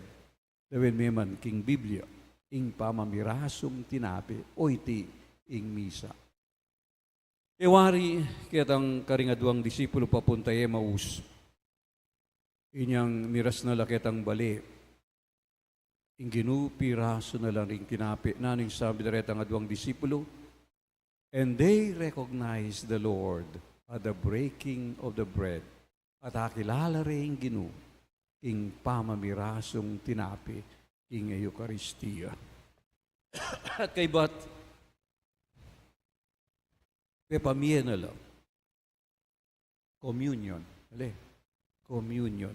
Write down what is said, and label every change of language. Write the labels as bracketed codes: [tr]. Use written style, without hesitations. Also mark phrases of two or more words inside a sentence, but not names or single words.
[pam] Dawin meman, king Biblia, ing pamamirasong tinapi, o iti ing misa. Iwari, kitang karingaduang disipulo papunta Amos, inyang miras na lakitang bali, ing ginupiraso na lang ring tinapi, naning sabi na retang aduang disipulo, [en] and they recognize the Lord at the breaking of the bread, [pam] at hakilala rin Ginu, ing pamamirasong tinapi, ing Eucharistia. At kay ba't, pepamye na lang, [en] communion, communion.